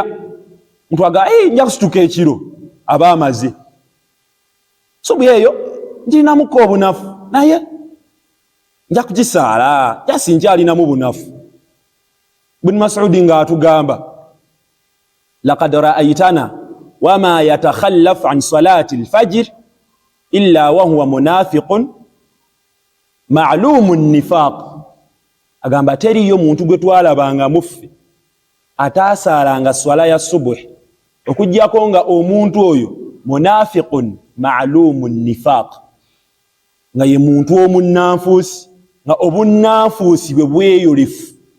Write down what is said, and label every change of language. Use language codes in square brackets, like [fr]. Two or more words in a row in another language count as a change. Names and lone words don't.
[lg] Muntu aga nja kusituka ekiro aba amaze, subu eyo njirinamuko obunafu, naye nja kugisaala jasi nkyalinamu bunafu. Ibn Mas'ud nga atugamba [ar] لقد رأيتنا وما يتخلف عن صلاة الفجر إلا وهو منافق معلوم النفاق. [lg] Agamba teriyo muntu gwe twalabanga muffe ataasaalanga swala ya subuhi okujjako nga omuntu oyo [ar] منافق معلوم النفاق, [lg] nga ye muntu omunnanfuusi, nga obunnanfuusi bwe bweyolefu.